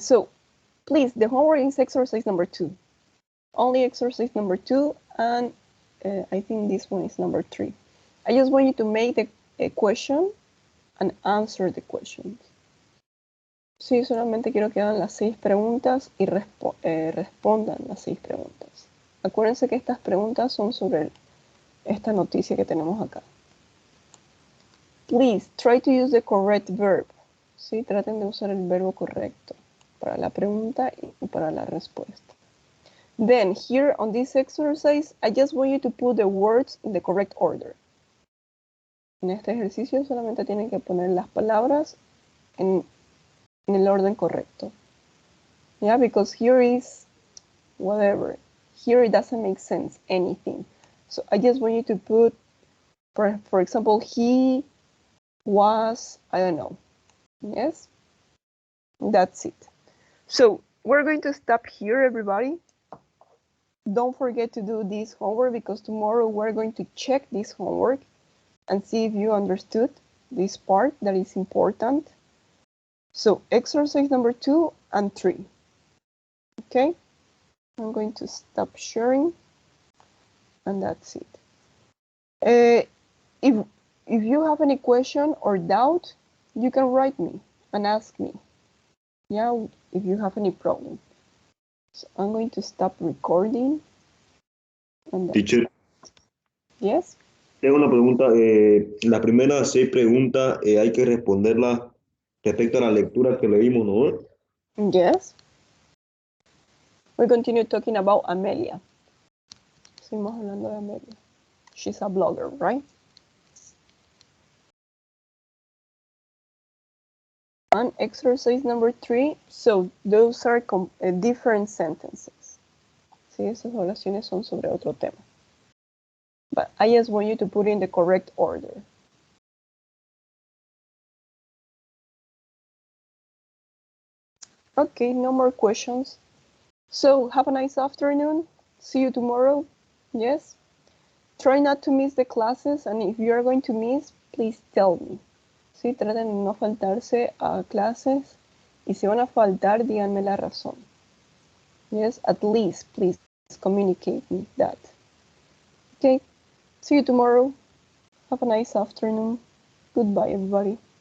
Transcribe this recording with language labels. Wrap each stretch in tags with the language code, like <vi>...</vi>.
<en>So, please, the homework is exercise number 2. Only exercise number 2, and I think this one is number 3. I just want you to make a question and answer the questions.</en> <es>Sí, solamente quiero que hagan las 6 preguntas y respondan las 6 preguntas. Acuérdense que estas preguntas son sobre esta noticia que tenemos acá.</es> <en>Please, try to use the correct verb.</en> <es>Sí, traten de usar el verbo correcto para la pregunta y para la respuesta.</es> <en>Then, here on this exercise, I just want you to put the words in the correct order.</en> <es>En este ejercicio solamente tienen que poner las palabras en el orden correcto.</es> <en>Yeah, because here is whatever. Here it doesn't make sense, anything. So I just want you to put, for example, he was, I don't know. Yes? That's it. So we're going to stop here, everybody. Don't forget to do this homework because tomorrow we're going to check this homework and see if you understood this part that is important. So exercise number 2 and 3. Okay, I'm going to stop sharing, and that's it. If you have any question or doubt, you can write me and ask me. Yeah, if you have any problem. So I'm going to stop recording. And Teacher, yes.</en> <es>tengo una pregunta. Las primeras 6 preguntas hay que responderlas respecto a la lectura que leímos, ¿no?</es> <en>Yes. We continue talking about Amelia.</en> <es>Seguimos hablando de Amelia.</es> <en>She's a blogger, right? And exercise number 3. So those are different sentences.</en> <es>Sí, esas oraciones son sobre otro tema.</es> <en>But I just want you to put in the correct order. Okay, no more questions. So have a nice afternoon. See you tomorrow. Yes. Try not to miss the classes, and if you are going to miss, please tell me.</en> <es>Sí, traten de no faltarse a clases, y si van a faltar, díganme la razón.</es> <en>Yes, at least please communicate me that. Okay, see you tomorrow. Have a nice afternoon. Goodbye, everybody.</en>